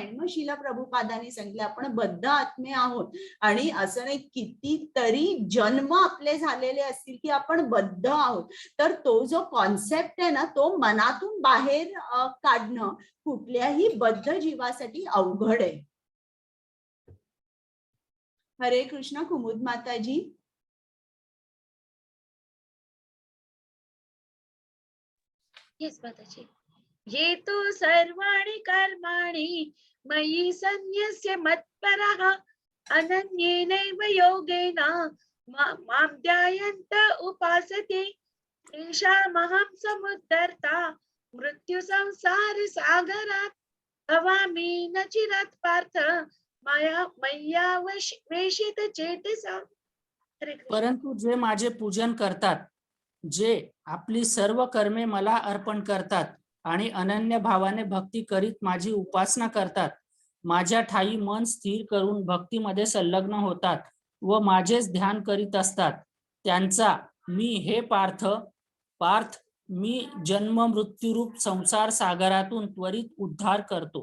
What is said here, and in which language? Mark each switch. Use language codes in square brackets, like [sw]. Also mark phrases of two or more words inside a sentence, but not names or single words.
[mr] मग शिला प्रभुपादांनी सांगितलं आपण बद्ध आत्मे आहोत आणि असं नाही कितीतरी जन्म आपले झालेले असतील की आपण बद्ध आहोत. तर तो जो कॉन्सेप्ट आहे ना, तो मनातून बाहेर काढणं कुठल्याही बद्ध जीवासाठी अवघड आहे. हरे कृष्ण. कुमुद माताजी. येस माताजी. [sa] ये तु सर्वाणि कर्माणि मयि सन्न्यस्य मत्परः अनन्येनैव योगेन मां ध्यायन्त उपासते तेषामहं समुद्धर्ता मृत्यु संसार सागरात् भवामि न चिरात् पार्थ मय्या वेशित चेतसा. [mr] परंतु जे माझे पूजन करतात, जे आपली सर्व कर्मे मला अर्पण करतात आणि अनन्य भावाने भक्ती करीत माझी उपासना करतात, माझ्या ठाई मन स्थिर करून भक्तीमध्ये संलग्न होतात व माझेच ध्यान करीत असतात, त्यांचा मी पार्थ मी जन्म मृत्यूरूप संसार सागरातून त्वरित उद्धार करतो.